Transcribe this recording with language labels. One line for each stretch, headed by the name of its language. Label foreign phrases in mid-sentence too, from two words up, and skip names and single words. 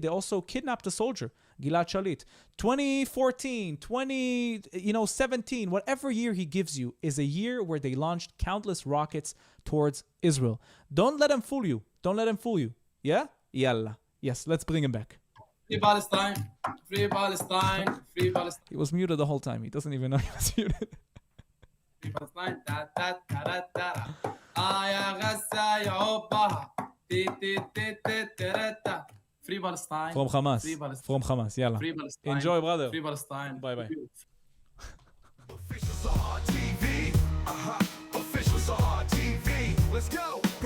English: They also kidnapped a soldier, Gilad Shalit. 2014, 17, whatever year he gives you is a year where they launched countless rockets towards Israel. Don't let him fool you. Don't let him fool you. Yeah? Yalla. Yes, let's bring him back. Free Palestine, free Palestine, free Palestine. He was muted the whole time. He doesn't even know he was muted. Free Palestine, da da da da da. Aya Gaza Yoba, ti ti ti ti ti ta. Free Palestine. From Hamas. Free Palestine. From Hamas. Yalla. Free Palestine. Enjoy, brother. Free Palestine. Bye bye. Officials are TV. Officials are TV. Let's go.